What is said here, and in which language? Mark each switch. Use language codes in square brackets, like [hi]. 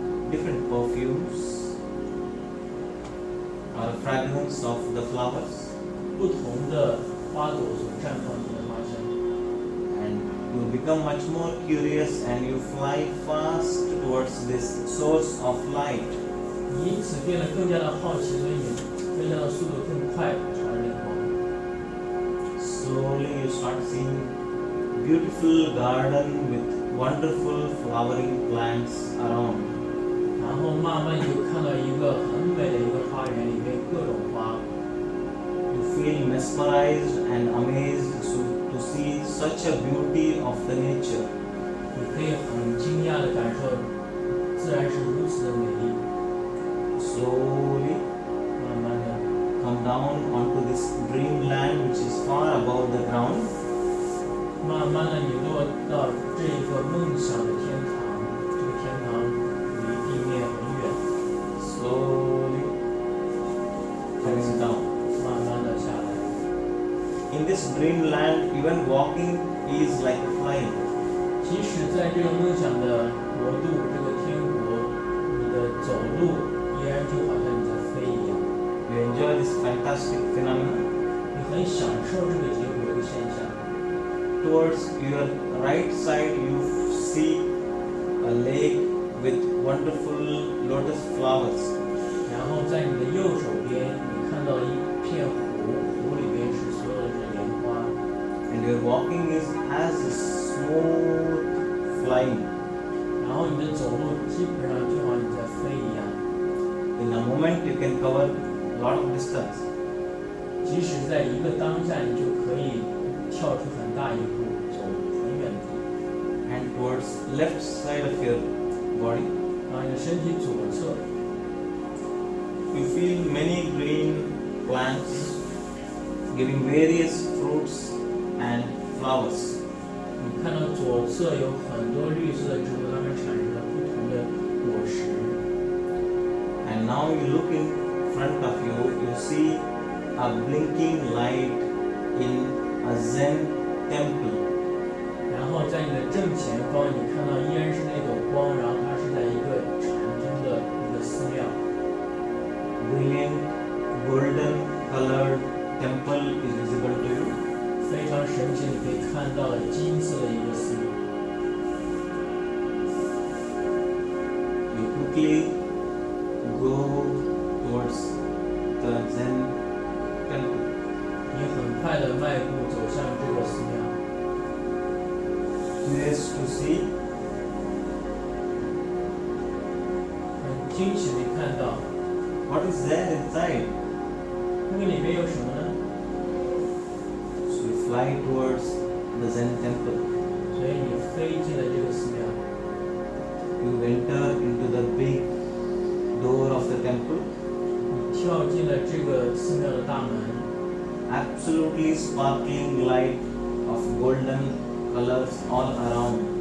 [en] different perfumes, or fragrance of the flowers. [zh] 不同的花朵所绽放出的花香。 [en] And you become much more curious and you fly fast towards this source of light. [zh] 你因此变得更加的好奇，所以你飞翔的速度更快，朝着那个光。 [en] Slowly you start seeing beautiful garden with wonderful flowering plants around. [zh] 然后慢慢你就看到一个很美的一个花园，里面各种花。 [en] You feel mesmerized and amazed to see such a beauty of the nature. [zh] 你可以很惊讶的感受，自然是如此的美丽。 [en] Slowly [zh] 慢慢的， [en] come down onto this dreamland which is far above the ground. [zh] 慢慢的你落到这个梦想的天堂，这个天堂离地面很远。 [en] Slowly coming down. [zh] 慢慢的下来。 [en] In this dreamland, even walking is like flying. [zh] 即使在这个梦想的国度，这个天国，你的走路依然就好像你在飞一样。 [en] You enjoy this fantastic phenomenon. [zh] 你很享受这个结果这个现象。 [en] Towards your right side, you see a lake with wonderful lotus flowers. [zh] 然后在你的右手边，你看到一片湖，湖里边是所有的是莲花。 [en] And your walking has a smooth flying. [zh] 然后你的走路基本上就好像你在飞一样。 [en] In a moment, you can cover a lot of distance. [zh] 即使在一个当下，你就可以跳出很大一步，走很远的地。 [en] And towards left side of your body, [zh] 然后你的身体左侧， [en] you feel many green plants giving various fruits and flowers. [zh] 你看到左侧有很多绿色的植物，它们产生了不同的果实。 [en] And now you look in front of you, you see a blinking light in a Zen temple. [zh] 然后在你的正前方，你看到依然是那朵光，然后它是在一个禅宗的一个寺庙。 [en] Brilliant golden colored temple is visible to you. [zh] 非常神奇，你可以看到金色的一个寺庙。 [en] You quickly go towards the Zen temple. [zh] 你很快的迈步走向这个寺庙。 [en] Curious to see, [zh] 很惊喜的看到， [en] what is there inside? [zh] 那个里面有什么呢？ [en] So you fly towards the Zen temple. [zh] 所以你飞进了这个寺庙， [en] You enter into the big door of the temple. [zh] 你跳进了这个寺庙的大门， [en] Absolutely sparkling light of golden colors all around.